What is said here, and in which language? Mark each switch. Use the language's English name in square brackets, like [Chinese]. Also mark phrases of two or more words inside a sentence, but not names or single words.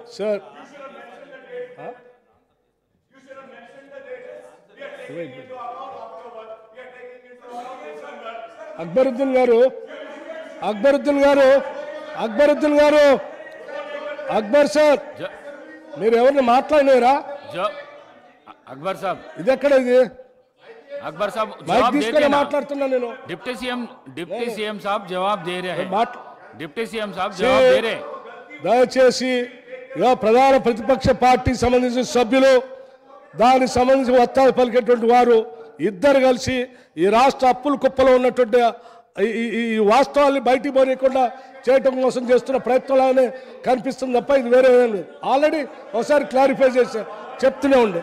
[English] Sir, you should have mentioned the date. Huh? You should have mentioned the date. We are taking into account October. We are taking into account December. [Telugu] Akbaruddin garu, Akbar sir, మీరు ఎవరిని మాట్లాడినారా? అక్బర్ సాబ్, ఇది ఎక్కడ ఇది? [Hindi] अकबर साहब जवाब दे रहे हैं. [English] Deputy CM [Hindi] साहब जवाब दे रहे हैं. [English] Deputy CM [Hindi] साहब जवाब दे रहे हैं. [Telugu] దయచేసి ప్రధాన ప్రతిపక్ష పార్టీ సంబంధించిన సభ్యులు, దానికి సంబంధించి వత్తాలు పలికేటువంటి వారు ఇద్దరు కలిసి ఈ రాష్ట్ర అప్పుల కుప్పలో ఉన్నటువంటి ఈ వాస్తవాన్ని బయటికి పోనీయకుండా చేయటం కోసం చేస్తున్న ప్రయత్నాలనే కనిపిస్తుంది తప్ప ఇది వేరే ఆల్రెడీ ఒకసారి క్లారిఫై చేసి చెప్తూనే ఉండే.